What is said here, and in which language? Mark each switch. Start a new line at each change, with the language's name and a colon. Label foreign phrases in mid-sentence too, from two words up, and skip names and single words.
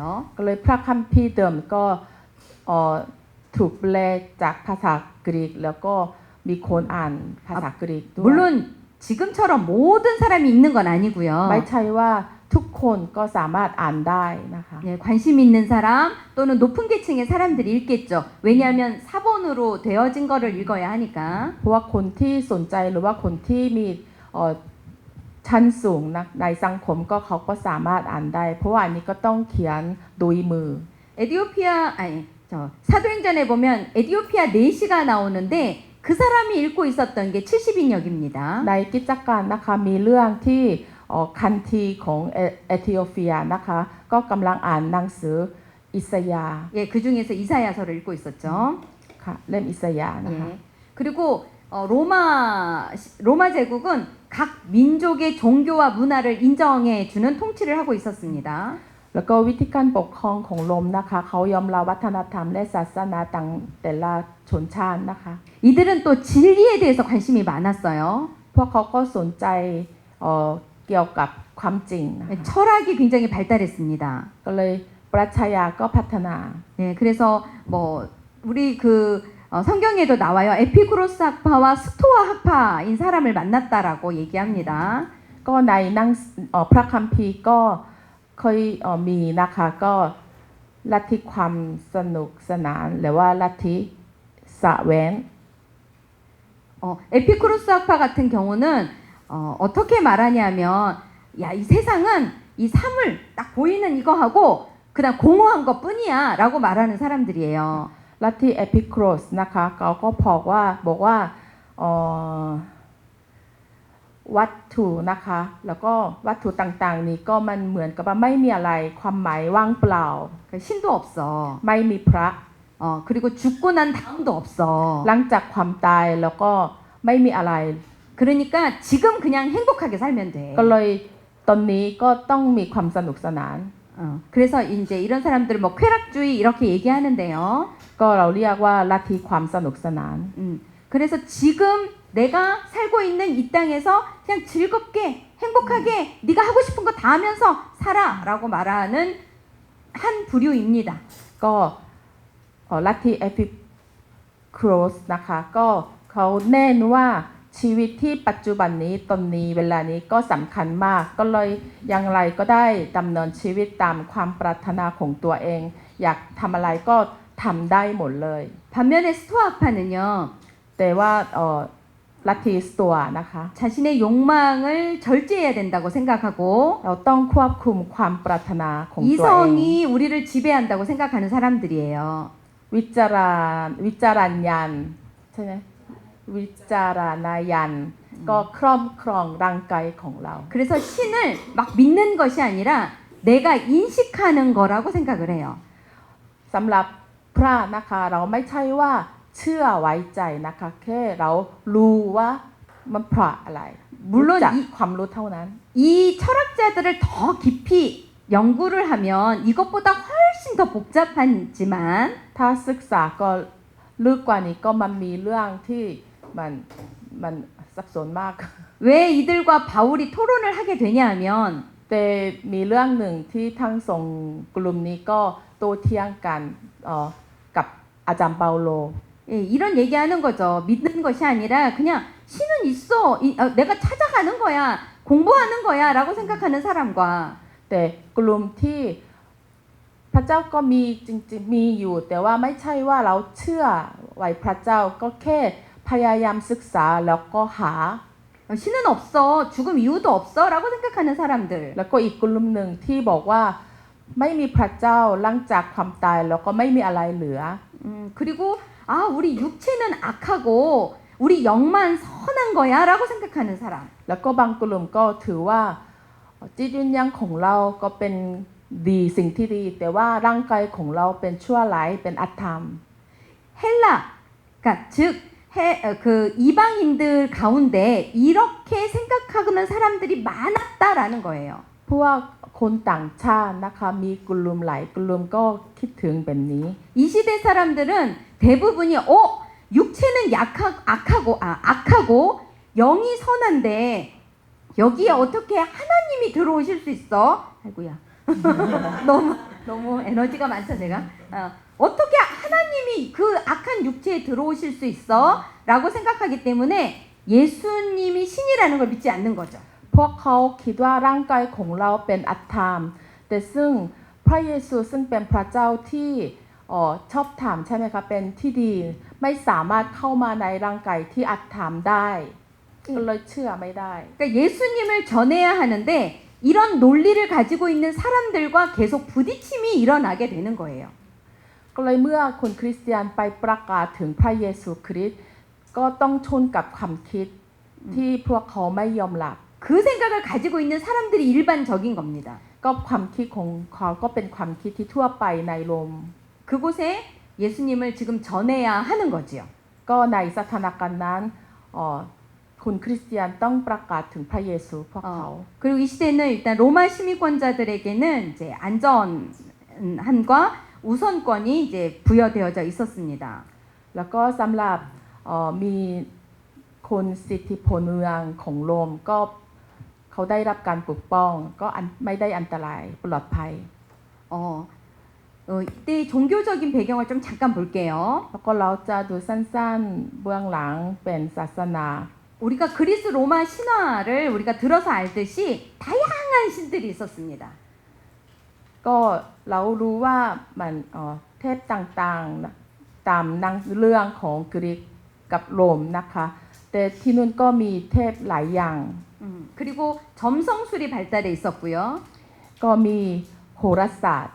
Thai: ก็เลยพระคัมภีร์เดิมก็ถูกแปลจากภาษากรีกแล้วก็มีคนอ่านภาษากรีกด้วย
Korean: 물론 지금처럼 모든 사람이 읽는 건 아니고요.
Thai: ไม่ใช่ว่าทุกคนก็สามารถอ่านได้นะคะ
Korean: 예, 관심 있는 사람 또는 높은 계층의 사람들이 읽겠죠. 왜냐하면 사본으로 되어진 거를 읽어야 하니까.
Thai: เพราะว่าคนที่สนใจหรือว่าคนที่มีชั้นสูงนะในสังคมก็เขาก็สามารถอ่านได้เพราะว่าอันนี้ก็ต้องเขียนโดยมือ
Korean: 사도행전에 보면 에디오피아 내시가 나오는데 그 사람이 읽고 있었던 게 70인 역입니다.
Thai: ในกิจการนะคะมีเรื่องที่คันธีของเอธิโอเปียนะคะก็กำลังอ่านหนังสืออิสยาห์
Korean: 예, 그 중에서 이사야서를 읽고 있었죠.
Thai: ค่ะเล่มอิสยาห์นะคะ
Korean: 예. 그리고 로마 제국은 각 민족의 종교와 문화를 인정해 주는 통치를 하고 있었습니다.
Thai: แล้วก็วิธีการปกครองของโรมนะคะเขายอมรับวัฒนธรรมและศาสนาต่างแต่ละชนชาตินะคะ
Korean: 이들은 또 진리에 대해서 관심이 많았어요.
Thai: พวกเขาก็สนใจเกี่ยวกับความจริงนะคะ
Korean: 철학이 굉장히 발달했습니다.
Thai: ก็เลยปรัชญาก็พัฒนา
Korean: 예, 그래서 뭐 우리 그 성경에도 나와요. 에피쿠로스 학파와 스토아 학파인 사람을 만났다라고 얘기합니다.
Thai: ก็ในหนังพระคัมภีร์ก็เคยมีนะคะก็ลัทธิความสนุกสนานหรือว่าลัทธิสะแหวน
Korean: 에피쿠로스 학파 같은 경우는 어떻게 말하냐면 야, 이 세상은 이 사물 딱 보이는 이거하고 그냥 공허한 것뿐이야라고 말하는 사람들이에요.
Thai: ลัทธิเอพิโครสนะคะเขาก็บอกว่าวัตถุนะคะแล้วก็วัตถุต่างๆนี้ก็มันเหมือนกับว่าไม่มีอะไรความหมายว่างเปล่า
Korean: 신도 없어.
Thai: ไม่มีพระ
Korean: 그리고 죽고 난 다음도 없어.
Thai: หลังจากความตายแล้วก็ไม่มีอะไร
Korean: 그러니까 지금 그냥 행복하게 살면 돼.
Thai: ก็เลยตอนนี้ก็ต้องมีความสนุกสนาน
Korean: 그래서 이제 이런 사람들 뭐 쾌락주의 이렇게 얘기하는데요.
Thai: ก็เราเรียกว่าลัทธิความสนุกสนาน
Korean: 그 그래서 지금 내가 살고 있는 이 땅에서 그냥 즐겁게 행복하게 네가 하고 싶은 거 다 하면서 살아라고 말하는 한 부류입니다.
Thai: ก็ลัทธิเอพิโครสนะคะก็เขาแน่นว่าชีวิตที่ปัจจุบันนี้ตอนนี้เวลานี้ก็สำคัญมากก็เลยอย่างไรก็ได้ดำเนินชีวิตตามความปรารถนาของตัวเองอยากทำอะไรก็ทำได้หมดเลย
Korean: 반면에 스토아파는요.
Thai: แต่ว่าลัทธิสโตอะนะคะ
Korean: 자신의 욕망을 절제해야 된다고 생각하고
Thai: เราต้องควบคุมความปรารถนาของตัวเอง
Korean: 이성이 우리를 지배한다고 생각하는 사람들이에요.
Thai: วิจารณญาณใช่ไหมวิจารณญาณก็ครอบครองร่างกายของเรา
Korean: 그래서 신을 막 믿는 것이 아니라 내가 인식하는 거라고 생각을 해요.
Thai: สำหรับพระนะคะเราไม่ใช่ว่าเชื่อไว้ใจนะคะแค่เรารู้ว่ามันเพราะอะไร
Korean: 물론
Thai: รู้จักความรู้เท่านั้น
Korean: 이 철학자들을 더 깊이 연구를 하면 이것보다 훨씬 더 복잡하지만
Thai: ถ้าศึกษาก็ลึกกว่านี้ก็มันมีเรื่องที่มันซับซ้อนมาก
Korean: 왜 이들과 바울이 토론을 하게 되냐면 แต่มีเรื่องหนึ่งที่ทั้งสองกลุ่มนี้ก็โต้เถียงกันกับอาจารย์เปาโล 예, 이런 얘기하는 거죠. 믿는 것이 아니라 그냥 신은 있어. 내가 찾아가는 거야. 공부하는 거야. 라고 생각하는 사람과
Thai: แต่กลุ่มที่พระเจ้าก็มีจริงๆมีอยู่แต่ว่าไม่ใช่ว่าเราเชื่อไว้พระเจ้าก็แค่พยายามศึกษาแล้วก็หา
Korean: 신은 없어. 죽음 이유도 없어. 라고 생각하는 사람들.
Thai: แล้วก็อีกกลุ่มหนึ่งที่บอกว่าไม่มีพระเจ้าหลังจากความตายแล้วก็ไม่มีอะไรเหลือ
Korean: 그리고 우리 육체는 악하고 우리 영만 선한 거야. 라고 생각하는 사람.
Thai: แล้วก็บางกลุ่มก็ถือว่าจิตวิญญาณของเราก็เป็นดีสิ่งที่ดีแต่ว่าร่างกายของเราเป็นชั่วร้ายเป็นอธรรม
Korean: 헬라, 그러니까 즉 그 이방인들 가운데 이렇게 생각하는 사람들이 많았다라는 거예요.
Thai: พวกคนต่างชาตินะคะมีกลุ่มหลายกลุ่มก็คิดถึงแบบนี้
Korean: 이 시대 사람들은 대부분이 육체는 악하고 영이 선한데 여기에 어떻게 하나님이 들어오실 수 있어? 아이고야. 너무 에너지가 많죠, 제가. 어떻게 하나님이 그 악한 육체에 들어오실 수 있어? 라고 생각하기 때문에 예수님이 신이라는 걸 믿지 않는 거죠.
Thai: พวกเขาคิดว่าร่างกายของเราเป็นอธรรมแต่ซึ่งพระเยซูซึ่งเป็นพระเจ้าที่ชอบธรรมใช่ไหมคะเป็นที่ดีไม่สามารถเข้ามาในร่างกายที่อธรรมได้ก็เลยเชื่อไม่ได้
Korean: 그러니까 예수님을 전해야 하는데 이런 논리를 가지고 있는 사람들과 계속 부딪힘이 일어나게 되는 거예요.
Thai: ก็เลยเมื่อคนคริสเตียนไปประกาศถึงพระเยซูคริสต์ก็ต้องชนกับความคิดที่พวกเขาไม่ยอมรับ
Korean: 그 생각을 가지고 있는 사람들이 일반적인 겁니다.
Thai: ก็ความคิดของเขาก็เป็นความคิดที่ทั่วไปในโรม
Korean: 그곳에 예수님을 지금 전해야 하는 거지요.
Thai: ก็ในสถานการณ์นั้นคุณคริสเตียนต้องประกาศถึงพระเยซูพวกเขา
Korean: 그리고 이 시대는 일단 로마 시민권자들에게는 이제 안전함과 우선권이 이제 부여되어져 있었습니다.
Thai: แล้วก็สำหรับมีคนสิทธิพลเมืองของโรมก็เขาได้รับการปกป้องก็ไม่ได้อันตรายปลอดภัย
Korean: 이때 종교적인 배경을 좀 잠깐 볼게요.
Thai: แล้วก็เราจะดูสั้นๆเบื้องหลังเป็นศาสนา
Korean: 우리가 그리스 로마 신화를 우리가 들어서 알듯이 다양한 신들이 있었습니다.
Thai: ก็เรารู้ว่ามันเทพต่างๆตามหนังเรื่องของกรีกกับโรมนะคะแต่ที่นู่นก็มีเทพหลายอย่าง
Korean: 그리고 점성술이 발달해 있었고요.
Thai: ก็มีโหราศาสตร์